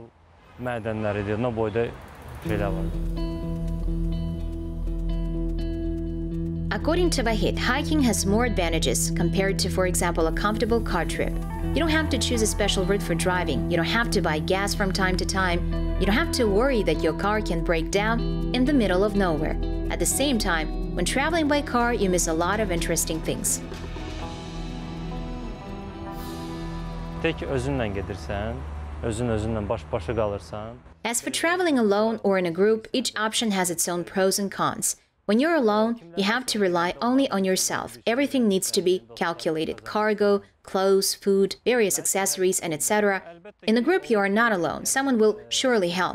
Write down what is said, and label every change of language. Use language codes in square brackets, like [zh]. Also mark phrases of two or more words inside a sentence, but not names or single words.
[en] According to Vahid, hiking has more advantages compared to, for example, a comfortable car trip. You don't have to choose a special route for driving. You don't have to buy gas from time to time. You don't have to worry that your car can break down in the middle of nowhere. At the same time, when traveling by car, you miss a lot of interesting things. [az] Tək özünlə gedirsən, özünlə baş-başa qalırsan. [en] As for traveling alone or in a group, each option has its own pros and cons. When you're alone, you have to rely only on yourself. Everything needs to be calculated: cargo, clothes, food, various accessories, and etc. In the group, you are not alone. Someone will surely help.